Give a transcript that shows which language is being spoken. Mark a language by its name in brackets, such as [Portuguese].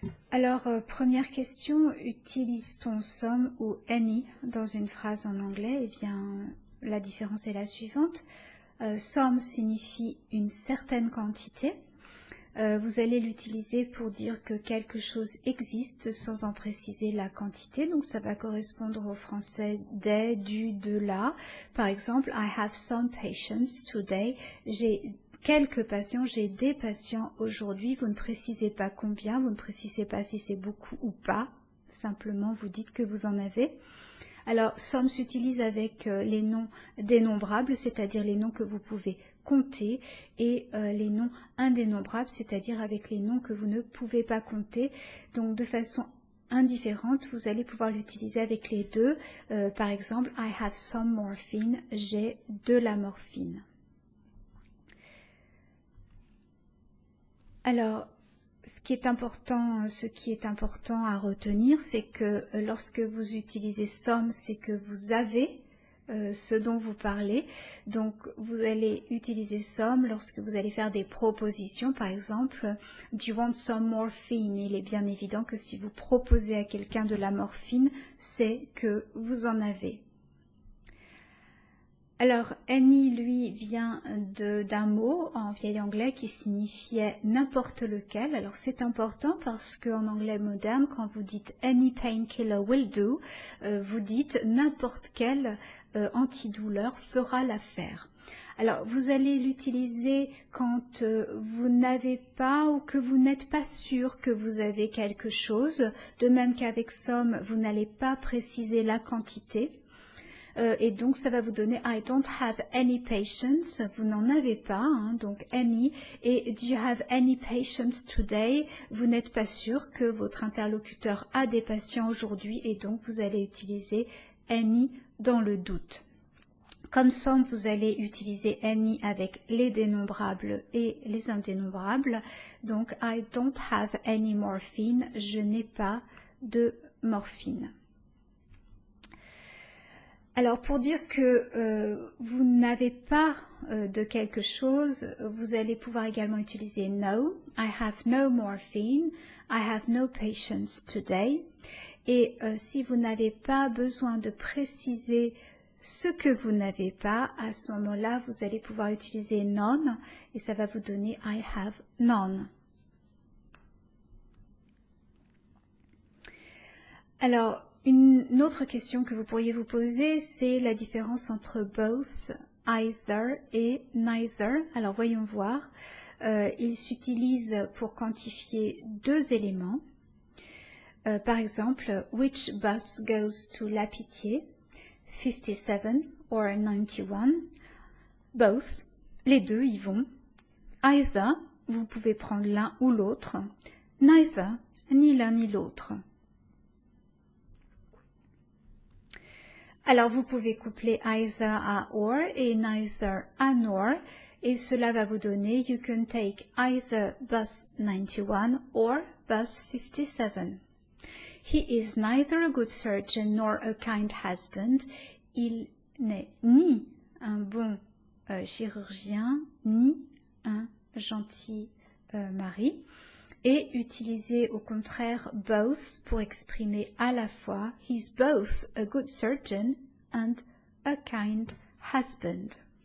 [French] Alors, première question, utilise-t-on some ou any dans une phrase en anglais? Eh bien, la différence est la suivante. Some signifie une certaine quantité. Vous allez l'utiliser pour dire que quelque chose existe sans en préciser la quantité. Donc ça va correspondre au français des, du, de, la. Par exemple, [English] I have some patients today. [French] J'ai quelques patients, j'ai des patients aujourd'hui. Vous ne précisez pas combien, vous ne précisez pas si c'est beaucoup ou pas. Simplement, vous dites que vous en avez. Alors, some s'utilise avec les noms dénombrables, c'est-à-dire les noms que vous pouvez compter, et les noms indénombrables, c'est-à-dire avec les noms que vous ne pouvez pas compter. Donc, de façon indifférente, vous allez pouvoir l'utiliser avec les deux. Par exemple, [English] I have some morphine, [French] j'ai de la morphine. Alors, ce qui est important à retenir, c'est que lorsque vous utilisez some, c'est que vous avez ce dont vous parlez. Donc, vous allez utiliser some lorsque vous allez faire des propositions. Par exemple, [English] do you want some morphine? [French] Il est bien évident que si vous proposez à quelqu'un de la morphine, c'est que vous en avez. Alors, any, lui, vient d'un mot en vieil anglais qui signifiait n'importe lequel. Alors, c'est important parce qu'en anglais moderne, quand vous dites [English] any painkiller will do, [French] vous dites n'importe quel antidouleur fera l'affaire. Alors, vous allez l'utiliser quand vous n'avez pas ou que vous n'êtes pas sûr que vous avez quelque chose. De même qu'avec some, vous n'allez pas préciser la quantité. Et donc, ça va vous donner [English] I don't have any patients. [French] Vous n'en avez pas, hein, donc any. [English] Et do you have any patients today? [French] Vous n'êtes pas sûr que votre interlocuteur a des patients aujourd'hui et donc vous allez utiliser any dans le doute. Comme some, vous allez utiliser any avec les dénombrables et les indénombrables. [English] Donc, I don't have any morphine. [French] Je n'ai pas de morphine. Alors, pour dire que vous n'avez pas de quelque chose, vous allez pouvoir également utiliser no. [English] I have no morphine. I have no patients today. [French] Et si vous n'avez pas besoin de préciser ce que vous n'avez pas, à ce moment-là, vous allez pouvoir utiliser none et ça va vous donner [English] I have none. [French] Alors, une autre question que vous pourriez vous poser, c'est la différence entre both, either et neither. Alors, voyons voir. Il s'utilise pour quantifier deux éléments. Par exemple, [English] which bus goes to La Pitié, 57 or 91? [French] Both, les deux y vont. Either, vous pouvez prendre l'un ou l'autre. Neither, ni l'un ni l'autre. Alors, vous pouvez coupler either à or et neither à nor, et cela va vous donner [English] you can take either bus 91 or bus 57. He is neither a good surgeon nor a kind husband. [French] Il n'est ni un bon chirurgien, ni un gentil mari. Et utiliser au contraire both pour exprimer à la fois [English] he's both a good surgeon and a kind husband.